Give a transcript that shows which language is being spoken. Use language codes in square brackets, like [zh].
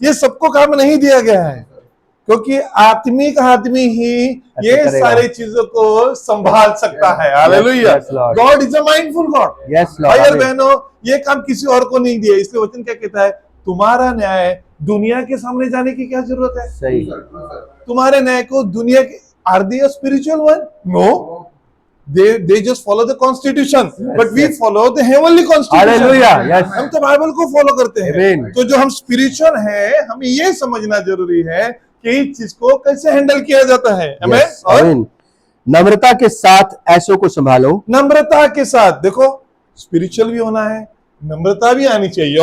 [hi] ये सबको काम नहीं दिया गया है, क्योंकि आत्मिक आदमी ही ये करेगा। सारी चीजों को संभाल सकता है। Hallelujah. [en] yes, Lord. God is a mindful God. Yes, Lord. [hi] भाई और आमीन। बहनों, ये काम किसी और को नहीं दिया, इसलिए वचन क्या कहता है? तुम्हारा न्याय दुनिया के सामने जाने की क्या जरूरत है? सही। तुम्हारे न्याय को दुनिया के, [en] Are they spiritual one? No, they just follow the constitution, but we follow the heavenly constitution. Hallelujah, yes. [hi] हम तो बाइबल को फॉलो करते हैं। Amen. तो जो हम स्पिरिचुअल है, हमें ये समझना जरूरी है कि इस चीज को कैसे हैंडल किया जाता है। Amen? [en] Yes, [hi] और आमीन। नम्रता के साथ ऐसों को संभालो। नम्रता के साथ, देखो स्पिरिचुअल भी होना है, नम्रता भी आनी चाहिए।